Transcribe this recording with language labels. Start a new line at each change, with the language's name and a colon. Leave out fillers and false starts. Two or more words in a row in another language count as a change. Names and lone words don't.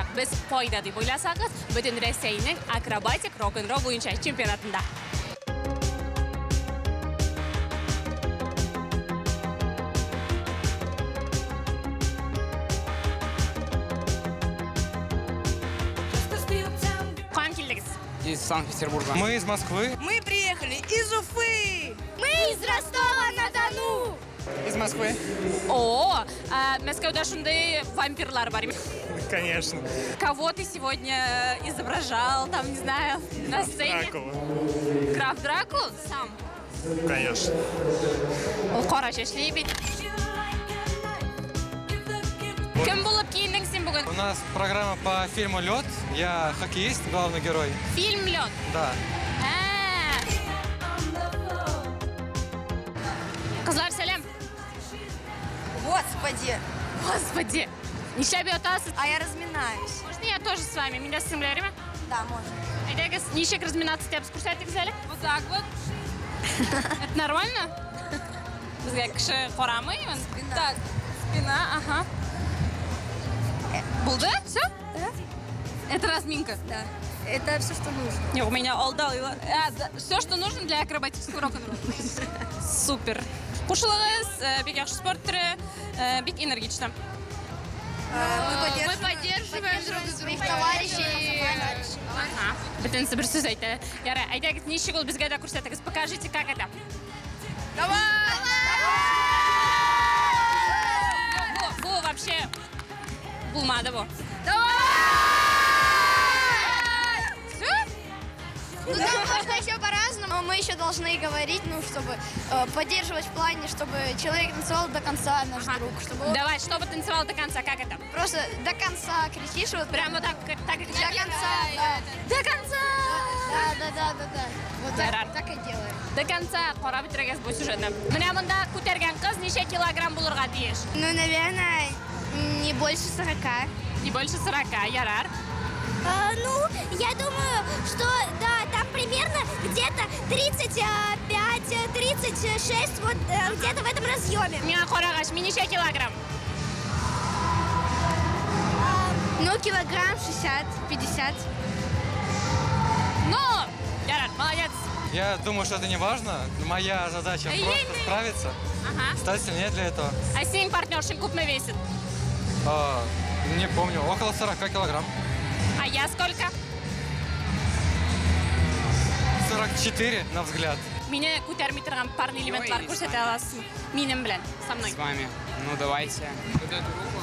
Tatar: Без файда дип уйласагыз, бөтен Россиянең акробатик рок-н-ролл буенча чемпионатында. Каян килдегез?
Russian: Из Санкт-Петербурга. Мы из Москвы. Мы приехали из Уфы. Мы из Ростова-на-Дону. Из Москвы. О,
Tatar: Мәскәүдә шундый вампирлар бар.
Russian: Конечно. Кого ты сегодня изображал, там, не знаю, на сцене? Дракула. Граф Дракул? Сам? Конечно.
Tatar: Ул кара чәчле бит. Кем булып киендең син бүген?
Russian: У нас программа по фильму «Лед». Я хоккеист, главный герой. Фильм «Лед»? Да.
Tatar: Кызлар, сәлем. Господи. Нишләп ятасыз?
Russian: А я разминаюсь. Можно я тоже с вами? Меня сеңләреме? Да, можно.
Tatar: Әйдәгез, ничек разминаться итәбез, күрсәтегез әле?
Russian: Вот так вот. Это нормально?
Tatar: Безгә кеше карамый.
Russian: Так, спина, ага. Булды? Все? Да. Это разминка? Да. Это все, что нужно. Не, у меня алдалыйлар. Все, что нужно для акробатического рок-н-ролла. Супер.
Tatar: Кушылыгыз, бик яхшы спорт түрі, бик энергично.
Russian: Мы поддерживаем друг товарищей. Ага.
Tatar: Бөтенсе бер сүз әйтә. Ярый, әйдәгез, ничек ул безгә дә күрсәтегез.
Russian: Покажите, как это. Давай!
Tatar: Бу вообще булмады бу.
Russian: Ну, там можно еще по-разному. Мы еще должны говорить, ну, чтобы поддерживать в плане, чтобы человек танцевал до конца, наш друг. Чтобы Давай, чтобы танцевал до конца, как это? просто до конца кричишь, вот Прямо так, как до конца, да. До конца! Да. Вот
Tatar: Ярар.
Russian: так и делаем.
Tatar: До конца карап бетерегез бу сюжетны. Менә монда күтәргән кыз ничә килограмм булырга тиеш?
Russian: Ну, наверное, не больше 40. Не больше 40, ярар. Ну, я думаю, что, да, там примерно где-то 35-36, вот где-то в этом разъеме.
Tatar: Миңа карагач, мин ничә килограмм?
Russian: Ну, килограмм 60-50.
Tatar: Ну, ярар,
Russian: молодец. Я думаю, что это не важно. Моя задача просто справиться. Ага. Стать сильнее для этого.
Tatar: А синең партнершың күпме весит?
Russian: Не помню, около 40 килограмм. А я сколько? 44 на взгляд.
Tatar: Мине күтәрми торган парный элементлар күрсәтә аласың. Минем белән,
Russian: со мной. С вами. Ну, давайте. Вот эту руку.